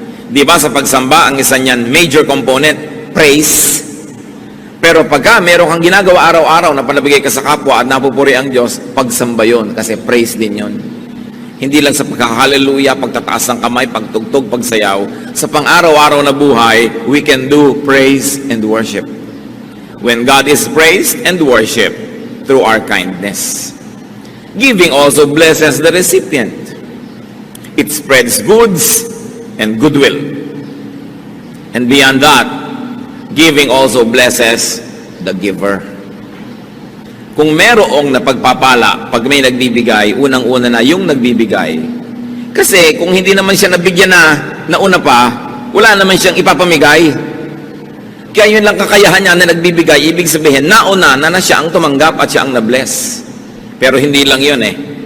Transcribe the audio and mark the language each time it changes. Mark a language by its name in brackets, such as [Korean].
[Filipino] Di ba sa pagsamba, ang isa niyan, major component, praise. Pero pagka meron kang ginagawa araw-araw na palabigay ka sa kapwa at napupuri ang Diyos, pagsamba yun, kasi praise din yun. Hindi lang sa pagkaka-hallelujah, pagtataas ng kamay, pagtugtog, pagsayaw. Sa pang-araw-araw na buhay, [English] we can do praise and worship. When God is praised and worship through our kindness. Giving also blesses the recipient. It spreads goods and goodwill. And beyond that, giving also blesses the giver. [Filipino] Kung merong napagpapala, pag may nagbibigay, unang-una na yung nagbibigay. Kasi kung hindi naman siya nabigyan na una pa, wala naman siyang ipapamigay. Kaya yun lang kakayahan niya na nagbibigay, ibig sabihin, nauna na siya ang tumanggap at siya ang na-bless. Pero hindi lang yun eh.